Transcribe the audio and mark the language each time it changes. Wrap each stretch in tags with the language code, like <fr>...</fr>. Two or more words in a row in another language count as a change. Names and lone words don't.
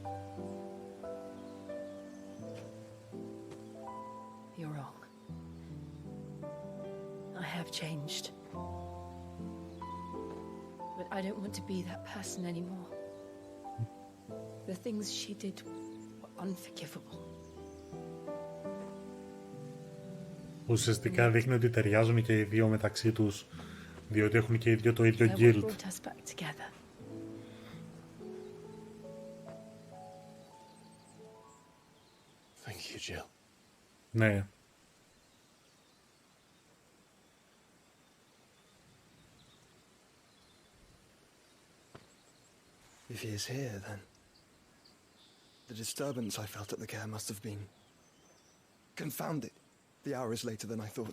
<en>You're wrong. I have changed. But I don't want to be that person anymore. The things she did were unforgivable.</en> <el>Ουσιαστικά δείχνει ότι ταιριάζουν και οι δύο μεταξύ τους, διότι έχουν και οι δύο το ίδιο guild.</el> <en>Thank you, Jill.</en> <el>Ναι.</el> <en>If he is here, then the disturbance I felt at the care must have been confounded. The hour is later than I thought.</en>